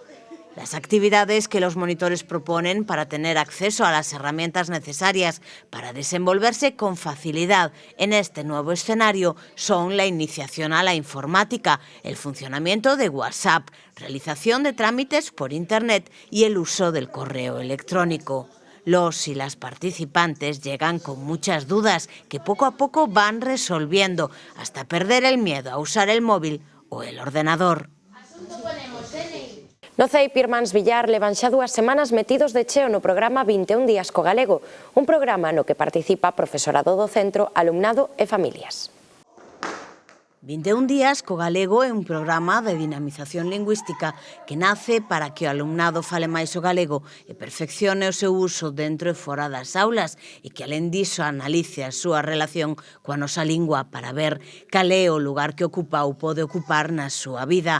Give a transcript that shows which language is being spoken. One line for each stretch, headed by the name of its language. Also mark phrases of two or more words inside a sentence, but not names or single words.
Spanish: Las actividades que los monitores proponen para tener acceso a las herramientas necesarias para desenvolverse con facilidad en este nuevo escenario son la iniciación a la informática, el funcionamiento de WhatsApp, realización de trámites por Internet y el uso del correo electrónico. Los y las participantes llegan con muchas dudas que poco a poco van resolviendo hasta perder el miedo a usar el móvil o el ordenador.
Galician: No CEIP Irmáns Villar levan xa 2 semanas metidos de cheo no programa 21 días co galego, un programa no que participa profesorado do centro, alumnado e familias. 21 días co galego é un programa de dinamización lingüística que nace para que o alumnado fale máis o galego e perfeccione o seu uso dentro e fora das aulas e que, alén diso, analice a súa relación coa nosa lingua para ver cal é o lugar que ocupa ou pode ocupar na súa vida.